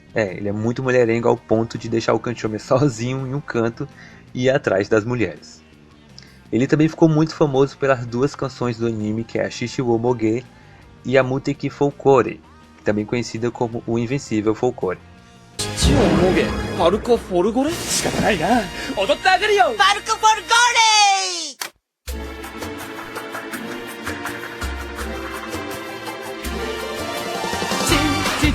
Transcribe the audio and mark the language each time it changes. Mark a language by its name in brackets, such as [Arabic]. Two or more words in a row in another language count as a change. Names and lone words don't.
[Portuguese] Ele é muito mulherengo ao ponto de deixar o Kanchome sozinho em um canto e ir atrás das mulheres. Ele também ficou muito famoso pelas duas canções do anime, que é a Shishi wo Moge e a Muteki Folcore, também conhecida como o Invencível Folcore. [Japanese] 父をもげパルコ・フォルゴレ仕方ないな踊ってあげるよパルコ・フォルゴーレ